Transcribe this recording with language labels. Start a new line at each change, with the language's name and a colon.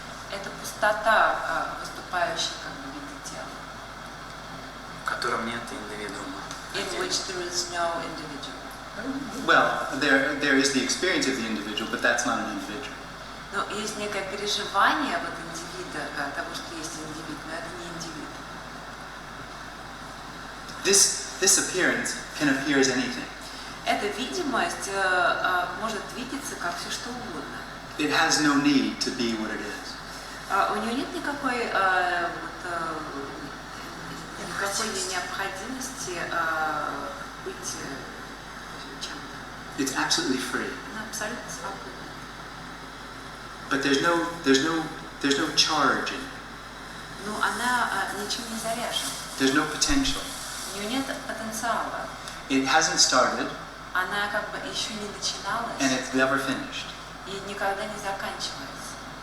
Russian: Это пустота, выступающая как бы в виде тела. В котором нет индивидуума.
English: In which there is no individual. Well, there is the experience of the individual, but that's not an individual.
Russian: Но есть некое переживание вот индивида, того, что есть индивид, но это не индивид.
English: This appearance can appear as anything.
Russian: Эта видимость может видеться как все что угодно.
English: It has no need to be what it is.
Russian: У нее нет никакой необходимости быть чем-то.
English: It's absolutely free.
Russian: Она абсолютно свободна.
English: But there's no charge in it.
Russian: Но она ничем не заряжена.
English: There's no potential.
Russian: У нее нет потенциала.
English: It hasn't started,
Russian: Она как бы еще не начиналась
English: and it's never finished.
Russian: и никогда не заканчивается.